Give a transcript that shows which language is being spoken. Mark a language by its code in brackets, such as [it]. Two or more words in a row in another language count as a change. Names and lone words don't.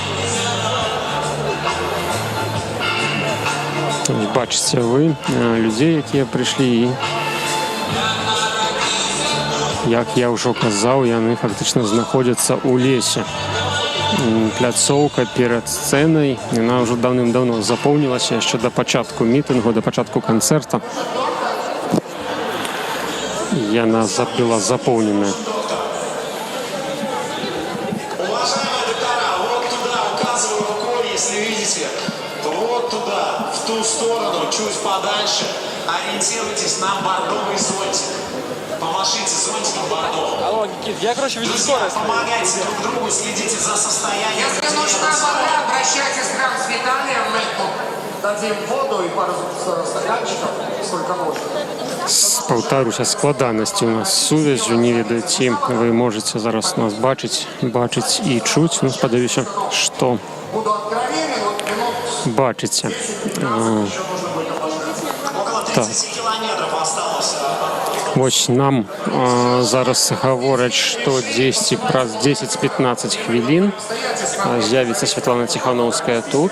[be] Бачыце вы людзей, якія прыйшлі, і як я ўжо казаў, яны фактычна знаходзяцца ў лесе. Пляцоўка перад сцэнай, яна ўжо даўным-даўно запоўнілася яшчэ да пачатку мітынгу, да пачатку канцэрта. Яна была запоўненая. [ru] Уважаемые доктора, вот туда указываю рукой, если видите, вот туда, в ту сторону, чуть подальше, ориентируйтесь на бордовый зонтик. Помашите зонтиком бордовым. Алло, Никит, я, короче, веду скорость. Помогайте друг другу, следите за состоянием. Если нужна вода, обращайтесь к нам с Виталием, мы дадим воду и пару стаканчиков, сколько нужно. [be] Паўтаруся, складанасці у нас з сувяззю, не ведаю, ці вы можете зараз нас бачыць і чуць. Ну, спадзяюся, што бачыце. Так. Вось нам зараз гавораць, што праз 10-15 хвілін з'явіцца Святлана Тихановская тут.